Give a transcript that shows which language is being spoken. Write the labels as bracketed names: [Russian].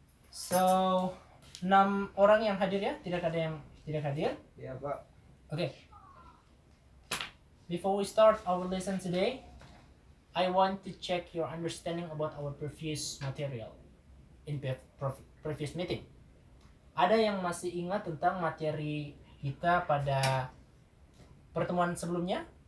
[Indonesian] So, 6 orang yang hadir ya, tidak ada yang tidak hadir. Ya Pak. Okay. [English] Before we start our lesson today, I want to check your understanding about our previous material in previous meeting. [Indonesian] Ada yang masih ingat tentang materi kita pada pertemuan sebelumnya?